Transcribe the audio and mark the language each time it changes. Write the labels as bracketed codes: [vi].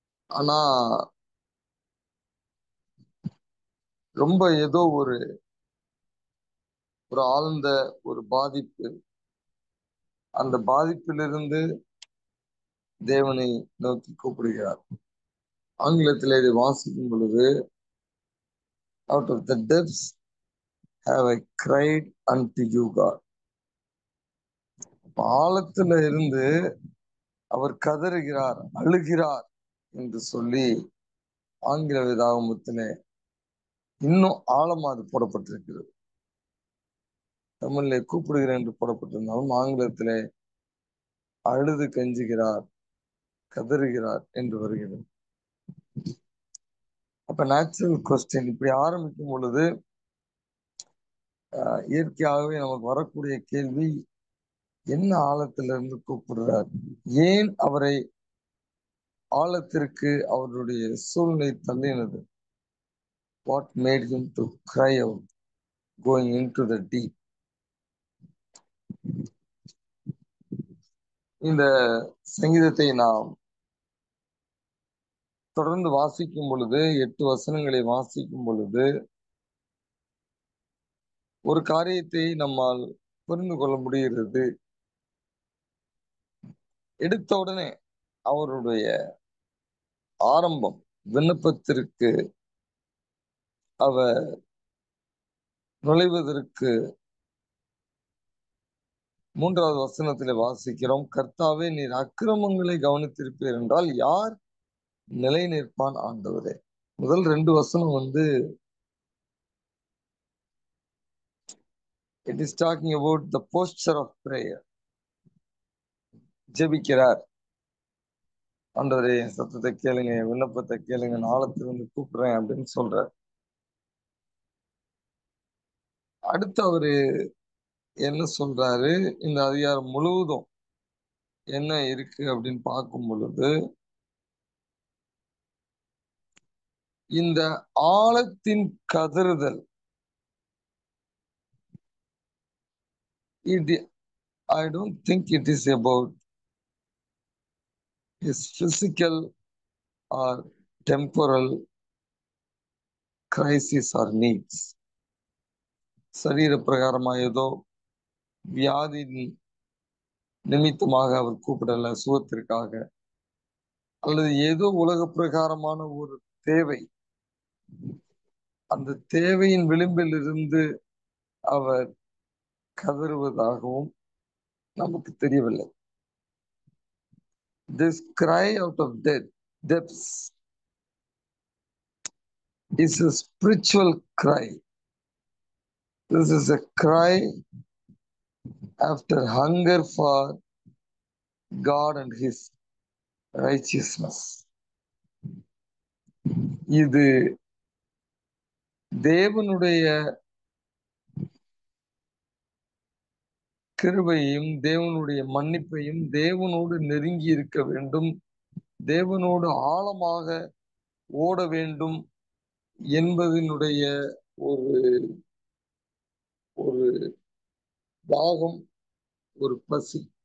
[ta] ஆனா ரொம்ப ஏதோ ஒரு ஆழ்ந்த ஒரு பாதிப்பு, அந்த பாதிப்பிலிருந்து தேவனை நோக்கி கூப்பிடுகிறார். ஆங்கிலத்தில் இதை வாசிக்கும் பொழுது, [en] out of the depths have I cried unto you God. [ta] ஆழத்துல இருந்து அவர் கதறுகிறார், அழுகிறார் என்று சொல்லி ஆங்கில வேதாகமத்திலே இன்னும் ஆழமா அது போடப்பட்டிருக்கிறது. தமிழிலே கூப்பிடுகிறேன் என்று போடப்பட்டிருந்தாலும் ஆங்கிலத்திலே அழுது கெஞ்சுகிறார், கதறுகிறார் என்று வருகிறது. அப்ப [en] natural question [ta] இப்படி ஆரம்பிக்கும் பொழுது இயற்கையாகவே நமக்கு வரக்கூடிய கேள்வி, என்ன ஆழத்திலிருந்து கூப்பிடுறார்? ஏன் அவரை ஆழத்திற்கு அவருடைய சூழ்நிலை தள்ளினது? [en] What made him to cry out, going into the deep? [ta] இந்த சங்கீதத்தை நாம் தொடர்ந்து வாசிக்கும் பொழுது, 8 வசனங்களை வாசிக்கும் பொழுது ஒரு காரியத்தை நம்மால் புரிந்து கொள்ள முடிகிறது. எடுத்த உடனே அவருடைய ஆரம்பம், விண்ணப்பத்திற்கு அவர் நுழைவதற்கு 3வது வசனத்திலே வாசிக்கிறோம், கர்த்தாவே, நீர் அக்கிரமங்களை கவனித்திருப்பீர் என்றால் யார் நிலை நிற்பான் ஆண்டவரே. முதல் 2 வசனம் [en] it is talking about the posture of prayer. [ta] ஜெபிக்கிறார். ஆண்டவரே, என் சத்தத்தை கேளுங்க, என் விண்ணப்பத்தை கேளுங்க, ஆழத்திலிருந்து கூப்பிடுறேன் அப்படின்னு சொல்றார். அடுத்து அவரு என்ன சொல்றாரு? இந்த அதிகாரம் முழுவதும் என்ன இருக்கு அப்படின்னு பார்க்கும் பொழுது, இந்த ஆழத்தின் கதறுதல், [en] I don't think it is about his physical or temporal crisis or needs. [ta] சரீர பிரகாரமா ஏதோ வியாதி நிமித்தமாக அவர் கூப்பிடல, சுகத்திற்காக, அல்லது ஏதோ உலக பிரகாரமான ஒரு தேவை, அந்த தேவையின் விளிம்பில் இருந்து அவர் கதறுவதாகவும் நமக்கு தெரியவில்லை. [en] This cry out of depths is a spiritual cry. This is a cry after hunger for God and His righteousness. [ta] இது தேவனுடைய கிருபையையும் தேவனுடைய மன்னிப்பையும் தேவனோடு நெருங்கி இருக்க வேண்டும், தேவனோடு ஆழமாக ஓட வேண்டும் என்பதனுடைய ஒரு ஒரு தாகம், ஒரு பசி.